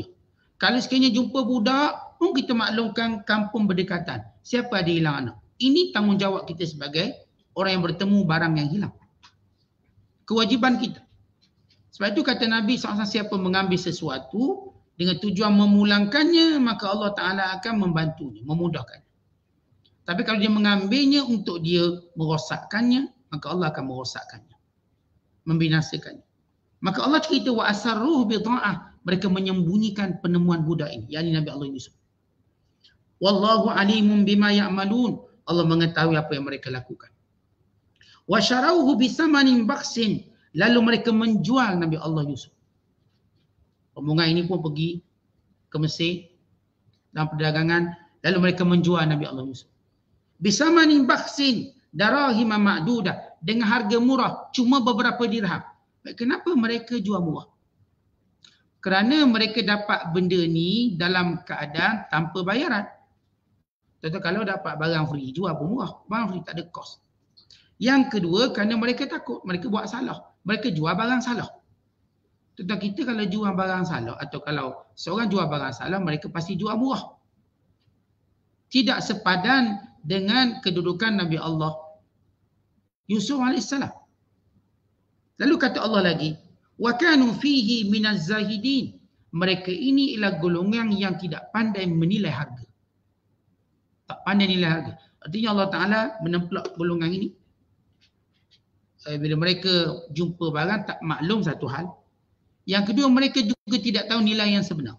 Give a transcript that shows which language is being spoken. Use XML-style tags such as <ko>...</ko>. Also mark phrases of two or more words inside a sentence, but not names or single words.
<ms>Kalau sekiranya jumpa budak, pun kita maklumkan kampung berdekatan. Siapa ada hilang anak. Ini tanggungjawab kita sebagai orang yang bertemu barang yang hilang. Kewajiban kita. Sebab itu kata Nabi SAW, siapa mengambil sesuatu dengan tujuan memulangkannya, maka Allah Ta'ala akan membantunya, memudahkannya. Tapi kalau dia mengambilnya untuk dia merosakkannya, maka Allah akan merosakkannya, membinasakannya. Maka Allah cerita</ms> <ar>وأسروه بضاعة,</ar> <ms>mereka menyembunyikan penemuan budak ini, yakni Nabi Allah Yusuf.</ms> <ar>والله عليم بما يعملون,</ar> <ms>Allah mengetahui apa yang mereka lakukan.</ms> <ar>وشروه بثمن بخس,</ar> <ms>lalu mereka menjual Nabi Allah Yusuf. Rombongan ini pun pergi ke Mesir dalam perdagangan, lalu mereka menjual Nabi Allah Yusuf.</ms> <ar>بثمن بخس دراهم معدودة,</ar> <ms>dengan harga murah, cuma beberapa dirham. Kenapa mereka jual murah? Kerana mereka dapat benda ni dalam keadaan tanpa bayaran. Contoh kalau dapat barang free, jual pun murah. Barang free tak ada kos. Yang kedua, kerana mereka takut, mereka buat salah. Mereka jual barang salah. Contoh kita kalau jual barang salah, atau kalau seorang jual barang salah, mereka pasti jual murah. Tidak sepadan dengan kedudukan Nabi Allah Yusuf AS. Lalu kata Allah lagi,</ms> <ar>وكانوا فيه من الزاهدين,</ar> <ms>mereka ini ialah golongan yang tidak pandai menilai harga. Tak pandai nilai harga. Artinya Allah Ta'ala menemplak golongan ini. Bila mereka jumpa barang tak maklum satu hal. Yang kedua, mereka juga tidak tahu nilai yang sebenar.</ms>